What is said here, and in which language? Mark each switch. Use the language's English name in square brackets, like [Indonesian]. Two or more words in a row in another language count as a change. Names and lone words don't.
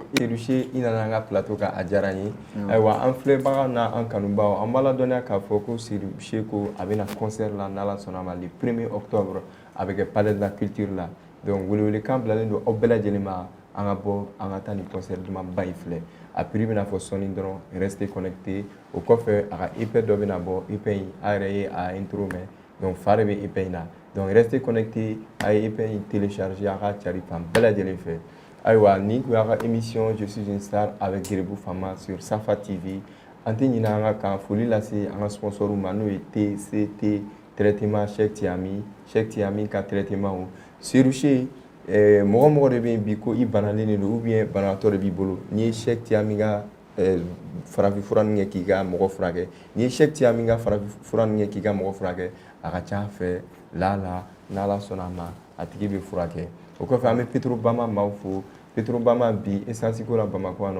[Bambara] Seydou i nana an ka plateau kan a diyara n ye ayiwa an filɛbaga n'a an kanubaw an b'a ladɔnniya k'a fɔ ko Seydou ko a bɛna concert la n'Ala sɔnna ma [French] le 1er octobre [Bambara] a bɛ kɛ Palais de la Culture la donc welewelekan bilalen don aw bɛɛ lajɛlen ma an ka bɔ an ka taa ni concert dumanba in filɛ a prix bɛna fɔ sɔnni dɔrɔn [French] restez connecté [Bambara] o kɔfɛ a ka EP dɔ bɛna bɔ EP in a yɛrɛ ye a intro mɛn donc fa de bɛ EP in na donc [French] restez connecté [Bambara] a ye EP in télécharger a ka cari fan bɛɛ lajɛlen fɛ ayiwa ni tun y'a ka émission Je suis une star [French] avec Gueribou Fama sur Safa TV [Bambara] an tɛ ɲinɛ an ka kan foli lase an ka sponsor ma n'o ye TCT traitement Cheikh Tiami ka traitement Seydou mɔgɔ mɔgɔ de bɛ yen bi ko i banalen de don ou bien banabaatɔ de b'i bolo n'i ye Cheikh Tiami ka farafinfura nin kɛ k'i ka mɔgɔ furakɛ n'i ye Cheikh Tiami ka farafinfura nin kɛ k'i ka mɔgɔ furakɛ a ka ca fɛ n'Ala sɔnna a ma a tigi bɛ furakɛ o kɔfɛ an bɛ Petrobama maaw fo Petrobama bi essence ko la Bamakɔ yan nɔ